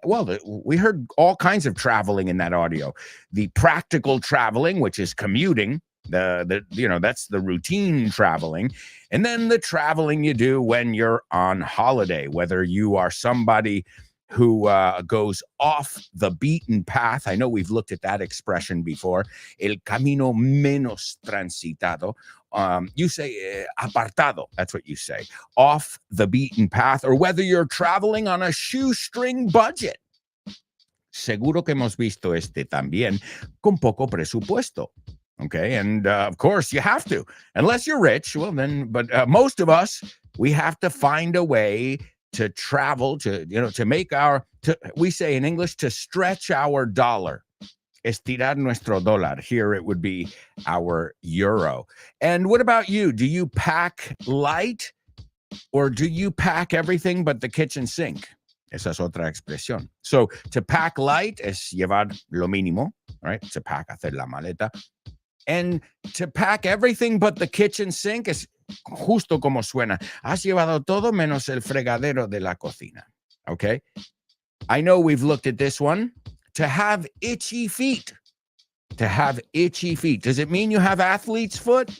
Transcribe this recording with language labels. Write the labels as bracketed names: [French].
[English] Well, we heard all kinds of traveling in that audio. The practical traveling, which is commuting. That's the routine traveling. And then the traveling you do when you're on holiday, whether you are somebody who goes off the beaten path. I know we've looked at that expression before. [Spanish] El camino menos transitado. [English] You say apartado. That's what you say. Off the beaten path, or whether you're traveling on a shoestring budget. [Spanish] Seguro que hemos visto este también con poco presupuesto. [English] Okay, and of course you have to, unless you're rich. Well, then, but most of us, we have to find a way to travel, to make we say in English, to stretch our dollar. [Spanish] Estirar nuestro dólar. [English] Here it would be our euro. And what about you? Do you pack light or do you pack everything but the kitchen sink? [Spanish] Esa es otra expresión. [English] So to pack light [Spanish] es llevar lo mínimo, [English] right? To pack, [Spanish] hacer la maleta. [English] And to pack everything but the kitchen sink [Spanish] es justo como suena. Has llevado todo menos el fregadero de la cocina. [English] Okay? I know we've looked at this one. To have itchy feet. To have itchy feet. Does it mean you have athlete's foot?